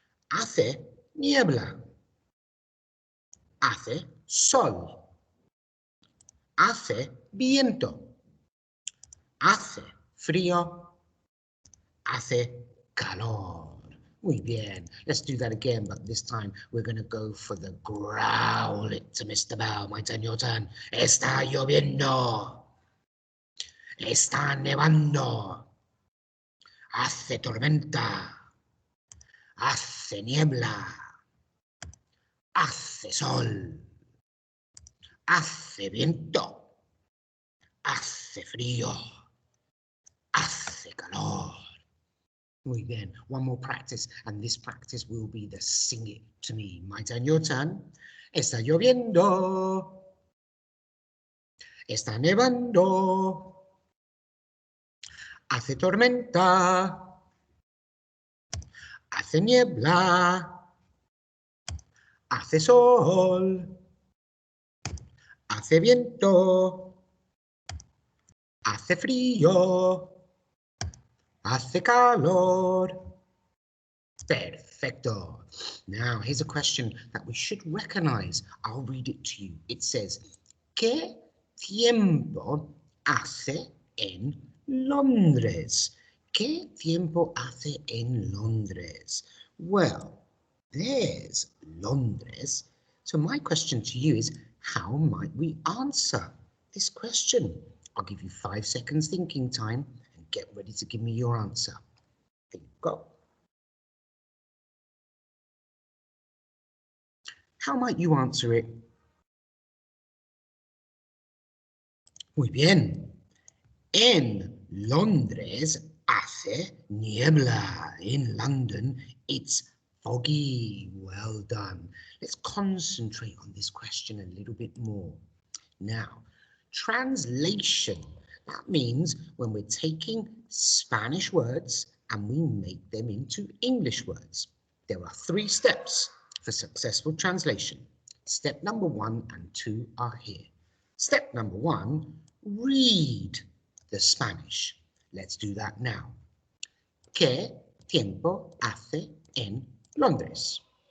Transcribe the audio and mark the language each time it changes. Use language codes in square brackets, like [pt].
[es] Hace niebla. Hace sol. Hace viento. Hace frío. Hace calor. Muy bien. [en] Let's do that again, but this time we're going to go for the growl it to Mr. Bell. My turn, your turn. [es] Está lloviendo. Está nevando. Hace tormenta. Hace niebla. Hace sol. Hace viento. Hace frío. Hace calor. Muy bien. [en] One more practice, and this practice will be the sing it to me. My turn, your turn. [es] Está lloviendo. Está nevando. Hace tormenta. Hace niebla. Hace sol. Hace viento. Hace frío. Hace calor. Perfecto. [en] Now, here's a question that we should recognize. I'll read it to you. It says, [es] ¿Qué tiempo hace en Londres? ¿Qué tiempo hace en Londres? [en] Well, there's Londres. So my question to you is, how might we answer this question? I'll give you 5 seconds thinking time and get ready to give me your answer. There you go. How might you answer it? [es] Muy bien. En Londres hace niebla. [en] In London, it's foggy. Well done. Let's concentrate on this question a little bit more. Now, translation. That means when we're taking Spanish words and we make them into English words. There are 3 steps for successful translation. Step number 1 and 2 are here. Step number 1, read the Spanish. Let's do that now. [es] ¿Qué tiempo hace en Londres?